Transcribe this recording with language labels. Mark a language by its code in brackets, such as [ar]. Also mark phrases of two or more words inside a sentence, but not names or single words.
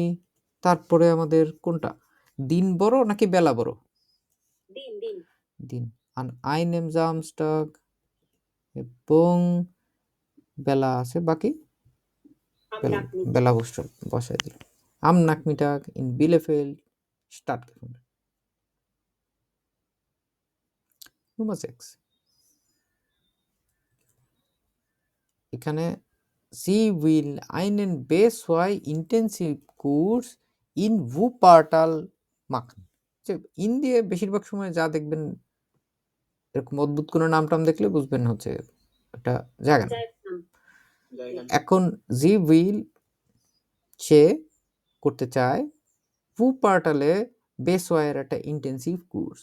[bn] তারপরে আমাদের কোনটা, দিন বড় নাকি বেলা বড়? দিন। আর [de] einem Samstag [bn] এবং বেলা আছে বাকি, বেলা বসায় দিল। [de] am Nachmittag in Bielefeld statt gefunden. Nummer 6. এখানে Sie will einen B2 intensive Kurs in Wuppertal machen. [bn] যে ইন দিয়ে বেশিরভাগ সময় যা দেখবেন এরকম অদ্ভুত কোনো নাম টাম দেখলে বুঝবেন হচ্ছে একটা জায়গা না। এখন [de] Sie will [bn] সে করতে চায় Wuppertal-এ B2 একটা [en] intensive course.